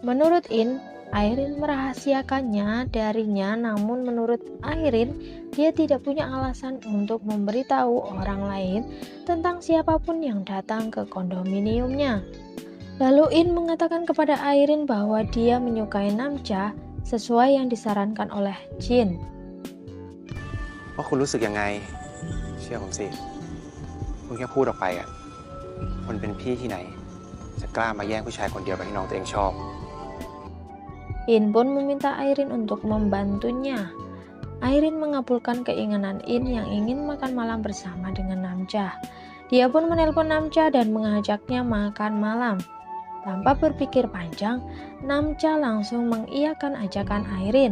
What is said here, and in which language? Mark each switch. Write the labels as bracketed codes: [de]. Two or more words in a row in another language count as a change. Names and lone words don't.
[id] Menurut In, Airin merahasiakannya darinya, namun menurut Airin, dia tidak punya alasan untuk memberitahu orang lain tentang siapapun yang datang ke kondominiumnya. Lalu In mengatakan kepada Airin bahwa dia menyukai Namcha sesuai yang disarankan oleh Jin. [th] ว่าคุณรู้สึกยังไงเชื่อผมสิคุณแค่พูดออกไปอ่ะคนเป็นพี่ที่ไหนจะกล้ามาแย่งผู้ชายคนเดียวกับที่น้องตัวเองชอบ [id] In pun meminta Airin untuk membantunya. Airin mengabulkan keinginan In yang ingin makan malam bersama dengan Namcha. Dia pun menelpon Namcha dan mengajaknya makan malam. Tanpa berpikir panjang, Namcha langsung mengiyakan ajakan Airin.